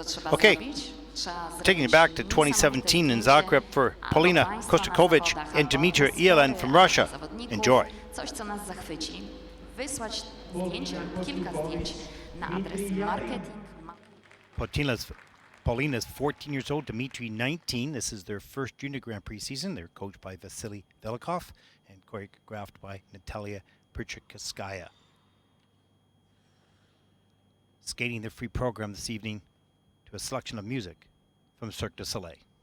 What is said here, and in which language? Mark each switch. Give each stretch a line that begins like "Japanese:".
English: Okay. Taking it back to 2017 in Zagreb for Polina Kostakovic and Dmitry Yelen from Russia. Enjoy.
Polish: Coś, co nas zachwyci. Wysłać zdjęcie, kilka zdjęć na adres marketing.
English: Polina's 14 years old, Dmitry 19. This is their first junior Grand Prix season. They're coached by Vasily Velikov and choreographed by Natalia Perchikskaya. Skating their free program this evening to a selection of music from Cirque du Soleil.